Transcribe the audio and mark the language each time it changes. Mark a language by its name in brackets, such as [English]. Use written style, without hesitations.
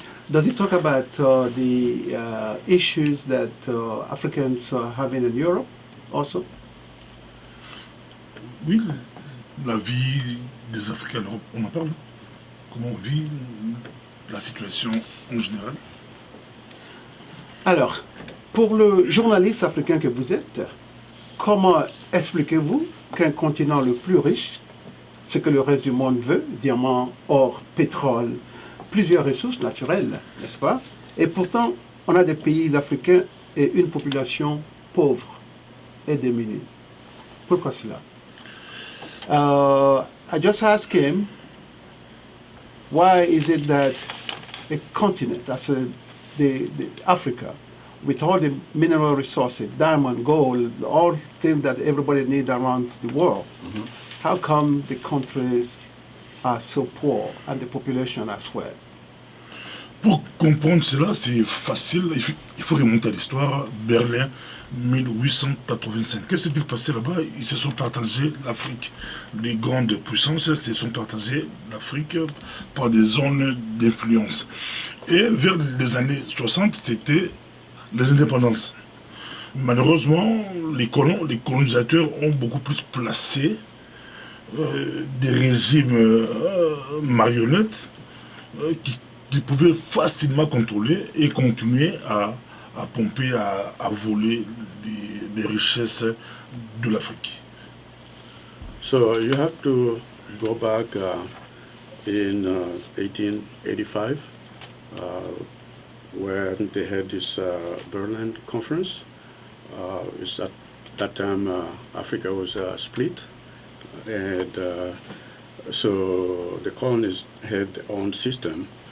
[English] Does he talk about the issues that Africans are having in Europe also? [French] Oui, la vie des Africains en Europe, on en parle. Comment on vit la situation en général. Alors, pour le journaliste africain que vous êtes, comment expliquez-vous qu'un continent le plus riche, ce que le reste du monde veut, diamants, or, pétrole, plusieurs ressources naturelles, n'est-ce pas? Et pourtant, on a des pays africains et une population pauvre et démunie. Pourquoi cela? [English] I just asked him, why is it that a continent, that's Africa, with all the mineral resources, diamond, gold, all things that everybody needs around the world, how come the countries are so poor and the population as well? [French] Pour comprendre cela, c'est facile. Il faut remonter à l'histoire. Berlin, 1885. Qu'est-ce qui s'est passé là-bas? Ils se sont partagés l'Afrique. Les grandes puissances se sont partagées l'Afrique par des zones d'influence. Et vers les années 60, c'était les indépendances. Malheureusement, les colons, les colonisateurs ont beaucoup plus placé des régimes marionnettes qui pouvaient facilement contrôler et continuer à pomper, à voler les richesses de l'Afrique. [English] So you have to go back in 1885, where they had this Berlin conference. It's at that time Africa was split, and so the colonies had their own system.